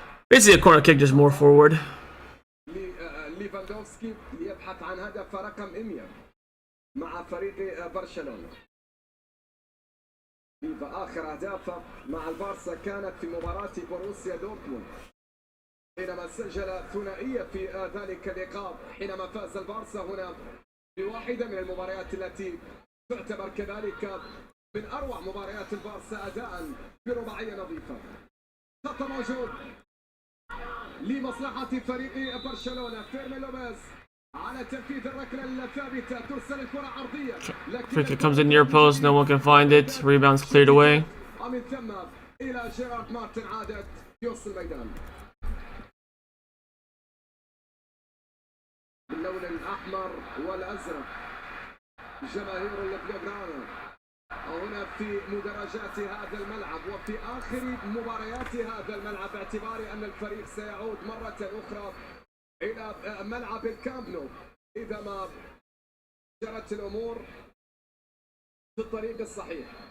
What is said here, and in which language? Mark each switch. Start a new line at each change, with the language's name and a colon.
English: Basically a corner kick, just more forward.
Arabic: ليفاندوفسكي يبحث عن هدف رقم 100 مع فريق برشلونة. ليفا آخر أهدافه مع البارسا كانت في مباراة بروسيا دورتموند حينما سجل ثنائية في ذلك اللقاء حينما فاز البارسا هنا بواحدة من المباريات التي تعتبر كذلك من أروع مباريات البارسا أداء برباعية نظيفة. خط موجود لمصلحة فريق برشلونة. فيرمين لوبيز على تنفيذ الركلة الثابتة. ترسل الكرة عرضية.
English: Free kick comes in near post, no one can find it. Rebounds cleared away.
Arabic: ومن ثم إلى جيرارد مارتن عادت في وسط الميدان. باللون الأحمر والأزرق جماهير البلوغرانا هنا في مدرجات هذا الملعب وفي آخر مباريات هذا الملعب باعتبار أن الفريق سيعود مرة أخرى إلى ملعب الكامب نو إذا ما جرت الأمور في الطريق الصحيح.